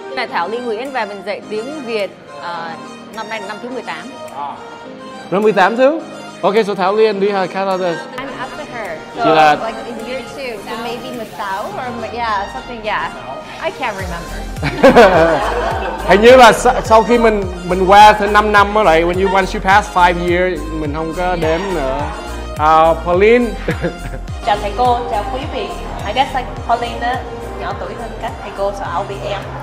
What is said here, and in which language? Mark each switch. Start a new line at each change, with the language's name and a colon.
Vietnamese: Là Thảo Ly Nguyễn và mình dạy tiếng Việt năm nay là năm thứ 18. Năm 18 thứ?
English: Ok, so Thảo Ly and Liha Canada. I'm after her. So like in year 2, so maybe Masao or yeah, something, yeah. I can't remember.
Vietnamese: Hình như là sau khi mình qua thứ 5 năm mới lại,
English: when once you pass 5 years,
Vietnamese: mình không có đếm nữa. Pauline. Chào thầy cô, chào quý vị.
English: I guess like
Vietnamese: Pauline đó, nhỏ tuổi hơn các thầy cô,
English: so I'll be em.